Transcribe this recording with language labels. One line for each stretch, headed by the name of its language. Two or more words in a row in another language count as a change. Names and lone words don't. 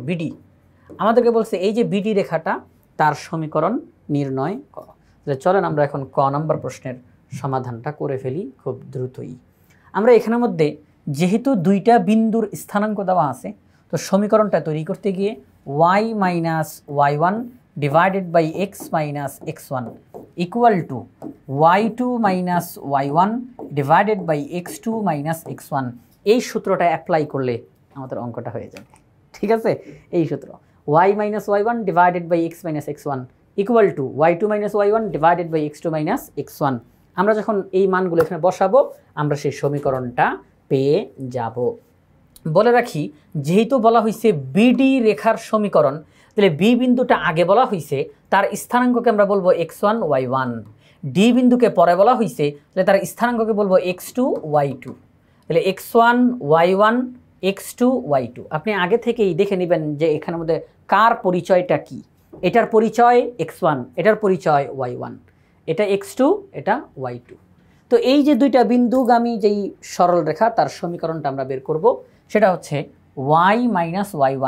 Bangla: বিডি আমাদেরকে বলছে এই যে বিডি রেখাটা, তার সমীকরণ নির্ণয় করো। তাহলে চলেন আমরা এখন ক নম্বর প্রশ্নের সমাধানটা করে ফেলি খুব দ্রুতই। আমরা এখানের মধ্যে যেহেতু দুইটা বিন্দুর স্থানাঙ্ক দেওয়া আছে, তো সমীকরণটা তৈরি করতে গিয়ে
English: y - y1 divided by x - x1
Bangla: equal to y2 - y1 divided by x2 - x1, এই সূত্রটা অ্যাপ্লাই করলে আমাদের অঙ্কটা হয়ে যাবে। ঠিক আছে? এই সূত্র
English: y - y1 divided by x - x1 equal to y2 - y1 divided by x2 - x1।
Bangla: আমরা যখন এই মানগুলো এখানে বসাবো, আমরা সেই সমীকরণটা পেয়ে যাব। বলে রাখি, যেহেতু বলা হয়েছে বিডি রেখার সমীকরণ, তাহলে বি বিন্দুটা আগে বলা হয়েছে, তার স্থানাঙ্ককে আমরা বলবো x1 y1। ডি বিন্দুকে পরে বলা হয়েছে, তাহলে তার স্থানাঙ্ককে বলবো x2 y2। তাহলে x1 y1 x2 y2। আপনি আগে থেকেই দেখে নেবেন যে এখানের মধ্যে কার পরিচয়টা কি। এটার পরিচয় x1, এটার পরিচয় y1, এটা x2, এটা y2। তো এই যে দুইটা বিন্দুগামী যেই সরল রেখা, তার সমীকরণটা আমরা বের করব, সেটা হচ্ছে y - y1।